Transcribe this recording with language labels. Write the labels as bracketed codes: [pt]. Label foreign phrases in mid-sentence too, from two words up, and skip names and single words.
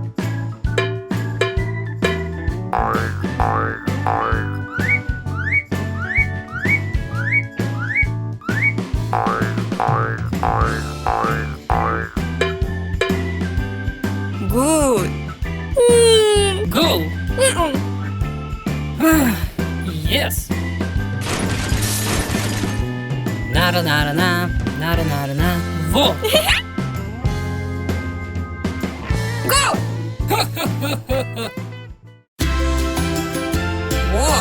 [en] Good. Go! Yes! Na-da-na-da-na, na-da-na-da-na, vo! Go! Whoa!